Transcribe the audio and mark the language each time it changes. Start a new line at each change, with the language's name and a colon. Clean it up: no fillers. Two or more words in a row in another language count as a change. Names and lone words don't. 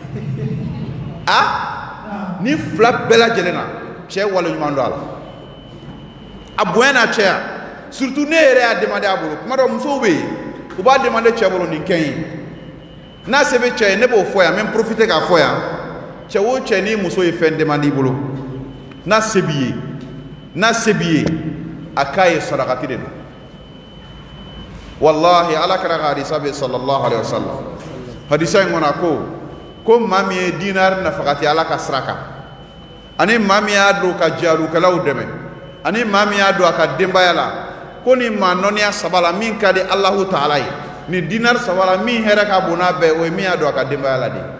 Bambara: ni fila bɛɛ lajɛlen na cɛ wale ɲuman don a la a bonya n'a cɛya surtout ne yɛrɛ y'a demandé a bolo kuma dɔ musow bɛ yen u b'a demandé cɛ bolo nin kɛ ye n'a se bɛ cɛ ye ne b'o fɔ yan n bɛ profiter k'a fɔ yan cɛ o cɛ ni muso ye fɛn demandé i bolo n'a se b'i ye a k'a ye sadakati de don wallahi ala kɛra ka hadisa bɛ
Arabic: صلى الله عليه وسلم
Bambara: hadisa in kɔnɔ ko maa min ye dinari nafakati ala ka sira kan ani maa min y'a don ka jarukɛlaw dɛmɛ ani maa min y'a don a ka denbaya la ko ni maa nɔniya saba la min ka di Alahu Taala ye ni dinari saba la min hɛrɛ ka bon n'a bɛɛ o ye min y'a don a ka denbaya la de